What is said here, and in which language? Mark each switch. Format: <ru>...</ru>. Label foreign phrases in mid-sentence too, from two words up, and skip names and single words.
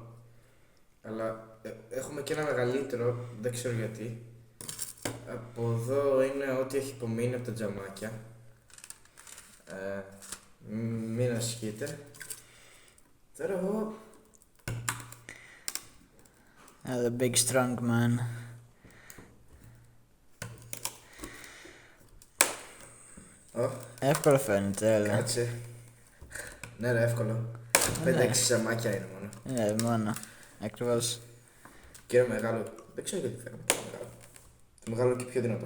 <el>Αλλά έχουμε και ένα μεγαλύτερο, δεν ξέρω γιατί. Από εδώ είναι ό,τι έχει απομείνει από τα τζαμάκια. Μην ασχείτε. Τώρα εγώ</el> <en>The big strong man.</en> <el>Εύκολο φαίνεται, έλα. Κάτσε. Ναι ρε, εύκολο. 5-6 ζαμάκια είναι μόνο. Ναι, μόνο. Ακριβώς. Και μεγάλο. Δεν ξέρω γιατί φέραμε το μεγάλο. Το μεγάλο και πιο δυνατό.</el>